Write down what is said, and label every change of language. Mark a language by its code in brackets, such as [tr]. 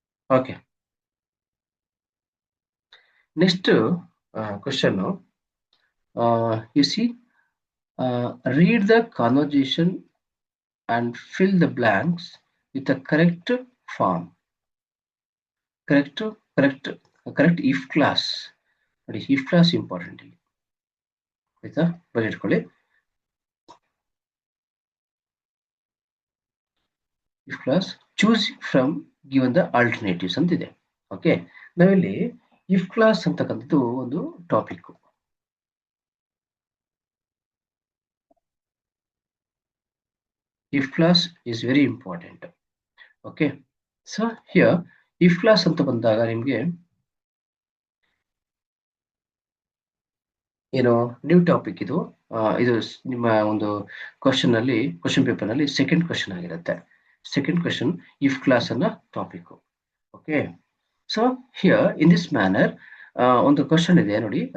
[en] Okay, next question, you see, read the conversation and fill the blanks with the correct form. correct if class. [kn] ನೋಡಿ, if class important ಇಲ್ಲಿ, ಆಯ್ತಾ, ಬರೆದಿಟ್ಕೊಳ್ಳಿ. [en] if class choose from given the alternatives ಅಂತಿದೆ. [kn] Okay, ನಾವಿಲ್ಲಿ if class ಅಂತಕ್ಕಂಥದ್ದು ಒಂದು topic. [en] if class is very important. Okay, so here if class [kn] ಅಂತ ಬಂದಾಗ ನಿಮ್ಗೆ ಏನು [en] New topic ಇದು. [kn] ಇದು ನಿಮ್ಮ ಒಂದು ಕ್ವಶನ್ ಪೇಪರ್ ನಲ್ಲಿ ಸೆಕೆಂಡ್ ಕ್ವಶನ್ ಆಗಿರುತ್ತೆ. [en] second question if class [kn] ಅನ್ನೋ [en] Topic. Okay, so here in this manner [kn] ಒಂದು [en] question [kn] ಇದೆ ನೋಡಿ.